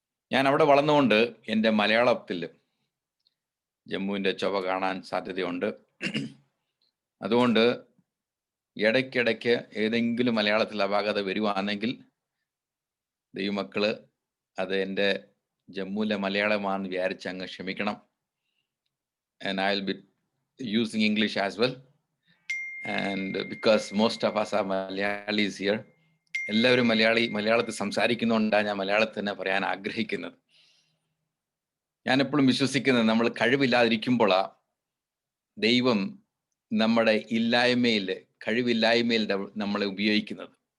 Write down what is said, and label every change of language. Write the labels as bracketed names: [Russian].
[Malayalam] ഞാൻ അവിടെ വളർന്നുകൊണ്ട് എൻ്റെ മലയാളത്തിൽ ജമ്മുവിൻ്റെ ചൊവ്വ കാണാൻ സാധ്യതയുണ്ട്. അതുകൊണ്ട് ഇടയ്ക്കിടയ്ക്ക് ഏതെങ്കിലും മലയാളത്തിൽ അപാകത വരുവാണെങ്കിൽ ദൈവമക്കള് അത് എൻ്റെ ജമ്മുവിലെ മലയാളമാണെന്ന് വിചാരിച്ച് അങ്ങ് ക്ഷമിക്കണം. [English] And I will be using English as well. And because most of us are Malayalis here, [Malayalam] എല്ലാവരും മലയാളത്തിൽ സംസാരിക്കുന്നുണ്ടാണ് ഞാൻ മലയാളത്തിൽ തന്നെ പറയാൻ ആഗ്രഹിക്കുന്നത്. ഞാൻ എപ്പോഴും വിശ്വസിക്കുന്നത്, നമ്മൾ കഴിവില്ലാതിരിക്കുമ്പോഴാ ദൈവം നമ്മുടെ കഴിവില്ലായ്മയിൽ നമ്മളെ ഉപയോഗിക്കുന്നത്.